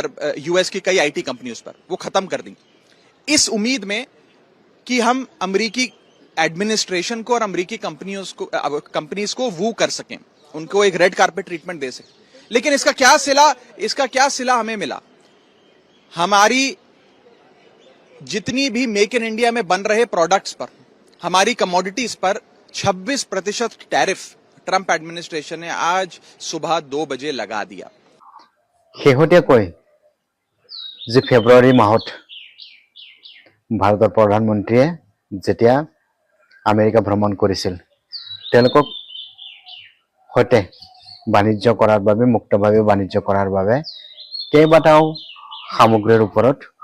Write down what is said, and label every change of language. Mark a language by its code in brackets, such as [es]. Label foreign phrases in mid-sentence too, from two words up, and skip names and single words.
[hi] यूएस की कई आईटी कंपनियों पर वो खत्म कर दी इस उम्मीद में कि हम अमेरिकी एडमिनिस्ट्रेशन को और अमेरिकी कंपनीज को वू कर सकें उनको एक [en] red carpet treatment [hi] दे सकें लेकिन इसका क्या सिला हमें मिला हमारी जितनी भी मेक इन इंडिया में बन रहे प्रोडक्ट्स पर हमारी कमोडिटीज पर 26% टैरिफ ट्रंप एडमिनिस्ट्रेशन ने आज सुबह 2 बजे लगा दिया [as] শেহতীয়াকৈ যে ফেব্ৰুৱাৰী মাহত ভাৰতৰ প্ৰধানমন্ত্ৰীয়ে যেতিয়া আমেৰিকা ভ্ৰমণ কৰিছিল তেওঁলোকক সৈতে বাণিজ্য কৰাৰ বাবে মুক্তভাৱে বাণিজ্য কৰাৰ বাবে কেইবাটাও সামগ্ৰীৰ ওপৰত